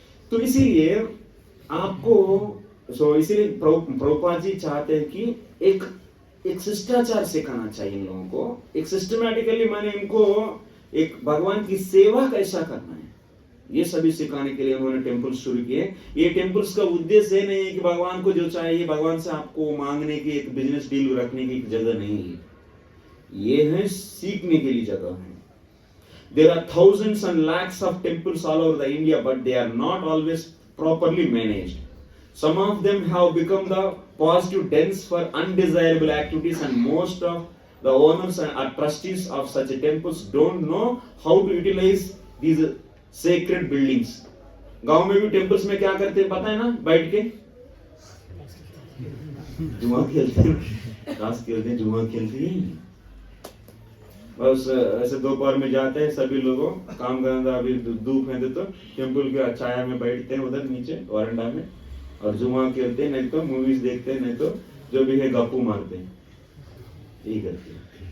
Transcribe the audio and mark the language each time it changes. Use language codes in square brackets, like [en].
[hi] तो इसीलिए आपको इसीलिए प्रभुपाद जी चाहते हैं कि एक शिष्टाचार सिखाना चाहिए इन लोगों को, एक सिस्टमैटिकली, माने इनको एक भगवान की सेवा कैसा करना है, ये सभी सिखाने के लिए उन्होंने टेम्पल्स शुरू किए। ये टेम्पल्स का उद्देश्य नहीं है कि भगवान को जो चाहिए भगवान से आपको मांगने की एक बिजनेस डील रखने की जगह नहीं है, ये है सीखने के लिए जगह है। [en] There are thousands and lakhs of temples all over the India, but they are not always properly managed. Some of them have become the positive dens for undesirable activities, and most of the owners and trustees of such temples don't know how to utilize these sacred buildings. [hi] गांव में भी temples में क्या करते हैं पता है ना? बैठ के जुआ खेलते हैं, ताश खेलते हैं, जुआ खेलते हैं। बस ऐसे दोपहर में जाते हैं सभी लोगों, काम करना, अभी धूप है तो टेम्पल के छाया में बैठते हैं उधर नीचे वरांडा में और जुआ खेलते हैं, नहीं तो मूवीज देखते हैं, नहीं तो जो भी है गप्पू मारते हैं, यही करते हैं।